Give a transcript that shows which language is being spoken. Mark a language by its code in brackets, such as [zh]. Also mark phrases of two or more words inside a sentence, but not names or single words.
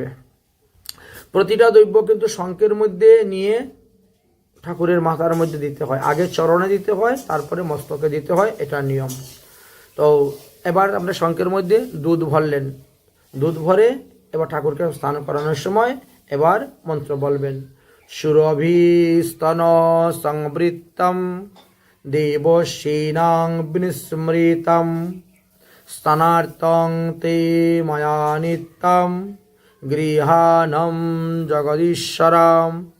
[bn] প্রতিটা দ্রব্য কিন্তু শঙ্খের মধ্যে নিয়ে ঠাকুরের মাথার মধ্যে দিতে হয়, আগে চরণে দিতে হয়, তারপরে মস্তকে দিতে হয়, এটা নিয়ম। তো এবার আপনি শঙ্খের মধ্যে দুধ ভরলেন, দুধ ভরে এবার ঠাকুরকে স্নান করানোর সময় এবার মন্ত্র বলবেন। [sa] সুরভিস্তন সংবৃত্তম দেবশ্রীনাং বিস্মৃতম স্নানার্থং তে ময়া নিত্যম গৃহাণম জগদীশ্বরম।